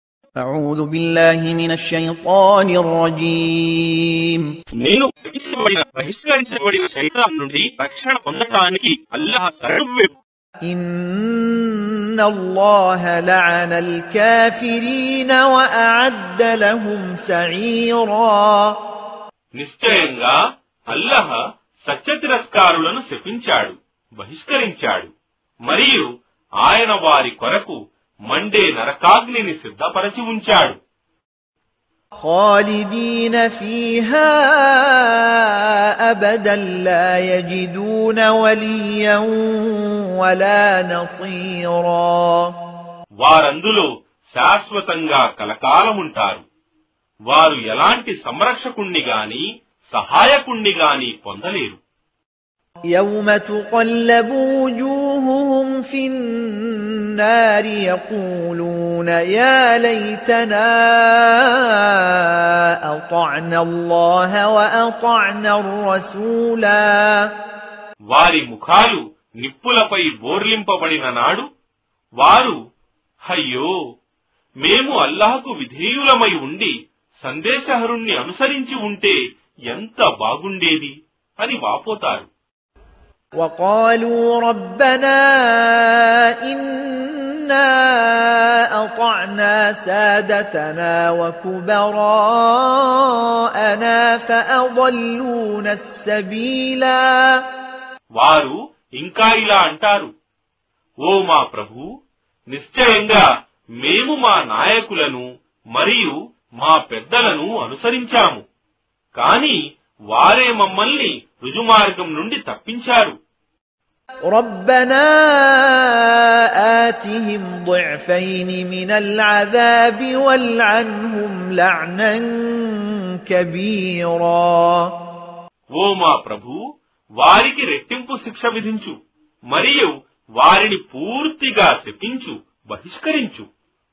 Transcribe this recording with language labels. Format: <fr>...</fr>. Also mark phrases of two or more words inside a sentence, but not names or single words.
<ar>أعوذ بالله من الشيطان الرجيم</ar> <te>నేను బహిష్కరించబడిన శైతాన్ నుండి రక్షణ పొందడానికి అల్లాహ్ శరణు.</te> <ar>إن الله لعن الكافرين وأعد لهم سعيرا.</ar> <te>నిశ్చయంగా అల్లాహ్ సత్యతిరస్కారులను శపించాడు, బహిష్కరించాడు, మరియు ఆయన వారి కొరకు మండే నరకాగ్నిని సిద్ధపరచి ఉంచాడు.</te> <ar>خالدين فيها أبدا لا يجدون وليا ولا نصيرا.</ar> <te>వారందులో శాశ్వతంగా కలకాలముంటారు. వారు ఎలాంటి సంరక్షకుణ్ణి గాని సహాయకుణ్ణి గాని పొందలేరు.</te> <ar>يوم تقلب وجوههم في النار يقولون يا ليتنا أطعنا الله وأطعنا الرسولا.</ar> <te>వారి ముఖాలు నిప్పులపై బోర్లింపబడిన నాడు వారు అయ్యో మేము అల్లాహకు విధేయులమై ఉండి సందేశహరుణ్ణి అనుసరించి ఉంటే ఎంత బాగుండేది అని వాపోతారు.</te> <ar>وقالوا ربنا إنا أطعنا سادتنا وكبراءنا فأضلونا السبيلا.</ar> <te>వారు ఇంకా ఇలా అంటారు, ఓ మా ప్రభు, నిశ్చయంగా మేము మా నాయకులను మరియు మా పెద్దలను అనుసరించాము, కాని వారే మమ్మల్ని రుజుమార్గం నుండి తప్పించారు.</te> <ar>ربنا آتهم ضعفين من العذاب والعنهم لعنا كبيرا.</ar> <te>ఓ మా ప్రభు, వారికి రెట్టింపు శిక్ష విధించు మరియు వారిని పూర్తిగా శపించు, బహిష్కరించు.</te>